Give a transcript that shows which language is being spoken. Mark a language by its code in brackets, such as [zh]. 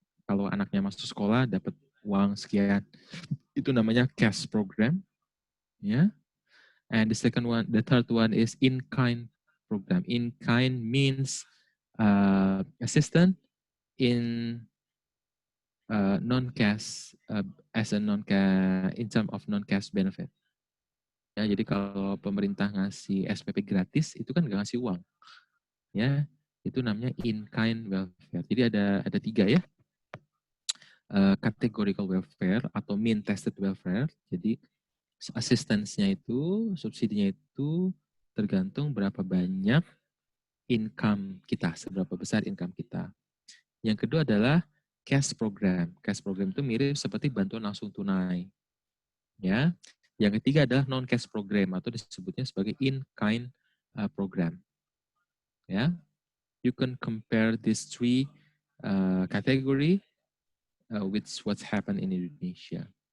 [id] Kalau anaknya masuk sekolah dapat uang sekian, itu namanya cash program, ya. [en] And the third one is in-kind program. In-kind means assistant in non-cash as a non-cash in term of non-cash benefit. [id] Ya, jadi kalau pemerintah ngasih SPP gratis itu kan nggak ngasih uang, ya. Itu namanya in-kind welfare. Jadi ada 3 ya. Categorical welfare atau mean tested welfare. Jadi assistance-nya itu, subsidinya itu tergantung berapa banyak income kita, seberapa besar income kita. Yang kedua adalah cash program. Cash program itu mirip seperti bantuan langsung tunai. Ya. Yang ketiga adalah non-cash program atau disebutnya sebagai in-kind program. Ya. [en] You can compare these 3 category with what's happened in Indonesia.